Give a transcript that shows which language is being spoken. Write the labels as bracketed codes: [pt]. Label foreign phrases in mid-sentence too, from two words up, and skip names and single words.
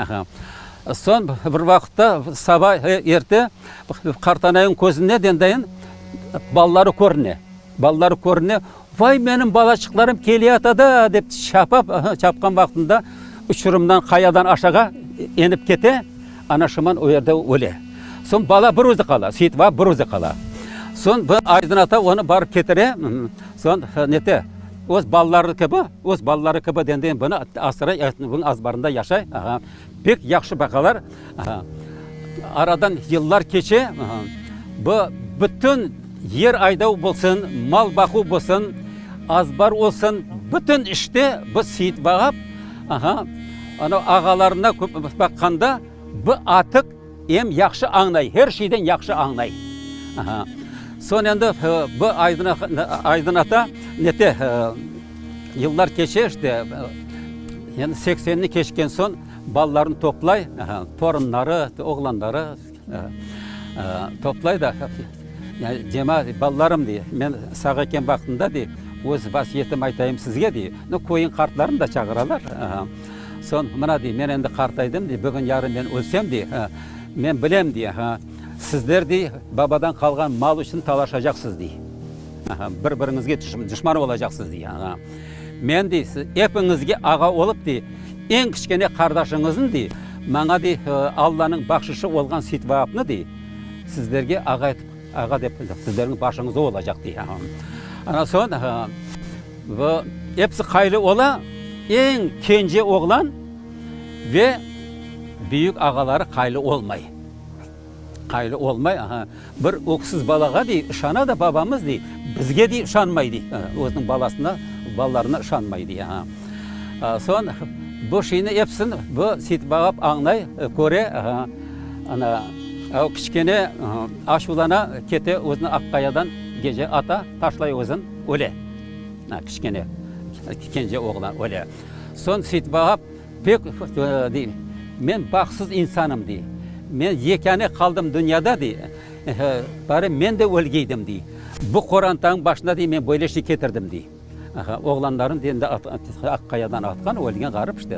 [crh] Son bir vakitte sabah erte kartanayın gözüne dendeyin balları körüne. Balları körüne. Vay benim balaçıklarım keliyata da dep çapkan vaktinde uçurumdan kayadan aşağı inip kete anaşıman o yerde öyle. Son bala bir özü kala. Seyit var bir özü kala. Son bu Aydın Ata onu barıp ketire. Son nete öz balları kıbı dendeyin bunu asıra bunun azbarında yaşay. Pek yakşı bakalar. Aradan yıllar keçe bu bütün yer ayda olsun, mal bakı olsun, azbar olsun, bütün işte bu Seyit Vahap ağalarına bakanda bu atık hem yakşı anlay, her şeyden yakşı anlay. Son anda bu Aydın Ata nete yıllar geçe işte yani 80'ini geçken son ballarını toplay, torunları, oğlanları toplay da yani cemaat ballarım diye. Ben sağ eken vaktinde diye öz vasiyetimi aytayım sizge diye. Koyun kartlarını da çağıralar. Son bana diye men endi kartaydım diye bugün yarın ben ölsem diye. Men bilem diye. Sizler diye babadan kalgan mal için talaşacaksınız diye. Bir-birinizge düşman olacaksınız diye. Men diye hepinizge ağa olup diye en kichkene kardeşinizin diye bana diye Allah'ın bakşışı olgan Seyit Vahap'ını diye sizlerge ağa dep sizlerin başınızda olacak diye. Ana son bu hepsi kaylı ola en kenci oğlan ve büyük ağaları kaylı olmay. Kaylı olmay. Bir öksüz balaga diye ışana da babamız diye bizge diye ışanmay diye. Özünün ballarına ışanmay diye. Son bu şeyini hepsini bu Seyit Vahap anlay köre ana o kichkene aşulana kete özünü Akkayadan gece ata taşlay özün öyle. Kichkene kenci oğlan öyle. Son Seyit Vahap pek diye men baksız insanım diye. Men yekane kaldım dünyada diye. Bari men de ölgeydim diye. Bu Kur'an'tan başına diye men böyle şey getirdim diye. Oğlanların diye Akkayadan atkan ölgen garip işte.